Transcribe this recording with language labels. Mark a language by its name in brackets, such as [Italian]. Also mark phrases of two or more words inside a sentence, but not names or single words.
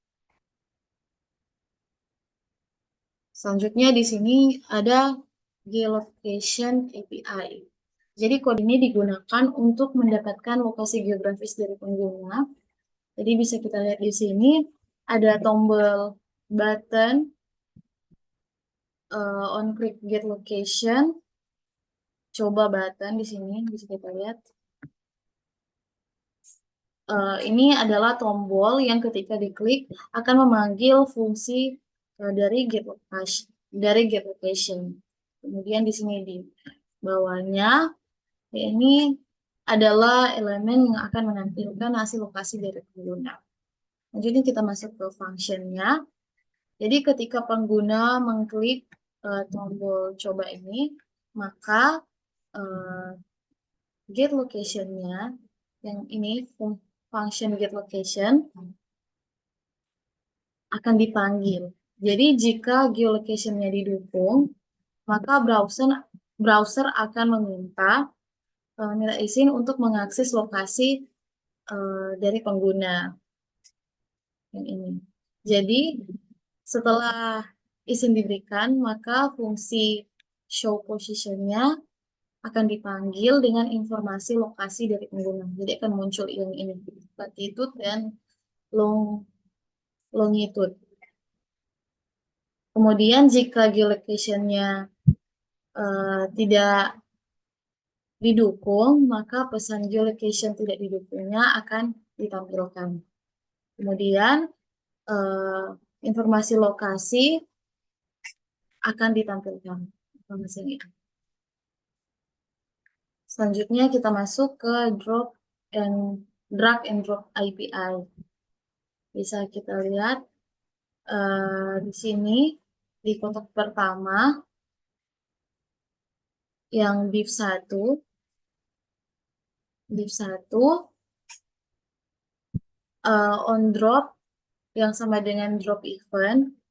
[Indonesian] Selanjutnya di sini ada [English] geolocation API. [Indonesian] Jadi kode ini digunakan untuk mendapatkan lokasi geografis dari pengguna. Jadi bisa kita lihat di sini ada tombol [English] button on click get location. [Indonesian] Coba button di sini bisa kita lihat. Ini adalah tombol yang ketika diklik akan memanggil fungsi dari [English] get location. [Indonesian] Kemudian di sini di bawahnya ini adalah elemen yang akan menampilkan hasil lokasi dari pengguna. Jadi kita masuk ke functionnya. Jadi ketika pengguna mengklik tombol coba ini, maka [English] get location-nya [Indonesian] yang ini [English] function get location [Indonesian] akan dipanggil. Jadi jika geolocation-nya didukung, maka browser akan meminta izin untuk mengakses lokasi dari pengguna yang ini. Jadi setelah izin diberikan, maka fungsi [English] show position-nya [Indonesian] akan dipanggil dengan informasi lokasi dari pengguna. Jadi akan muncul yang ini, latitude dan longitude. Kemudian jika geolocation-nya tidak didukung, maka pesan geolocation tidak didukungnya akan ditampilkan. Kemudian informasi lokasi akan ditampilkan. Informasi ini. Selanjutnya kita masuk ke [English] drag and drop API. [Indonesian] Bisa kita lihat di sini di kotak pertama yang div 1 [English] on drop [Indonesian] yang sama dengan [English] drop event